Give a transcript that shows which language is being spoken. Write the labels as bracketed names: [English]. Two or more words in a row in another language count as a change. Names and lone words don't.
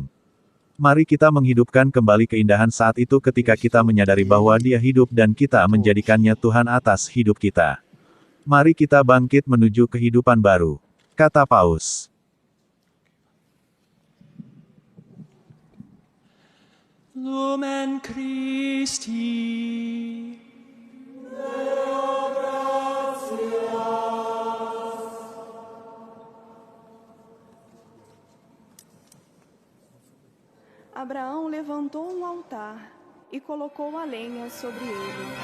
[Indonesian] Mari kita menghidupkan kembali keindahan saat itu ketika kita menyadari bahwa Dia hidup dan kita menjadikannya Tuhan atas hidup kita. Mari kita bangkit menuju kehidupan baru, kata Paus. [Latin] Lumen Christi. [Portuguese] Abraão levantou um altar e colocou a lenha sobre ele.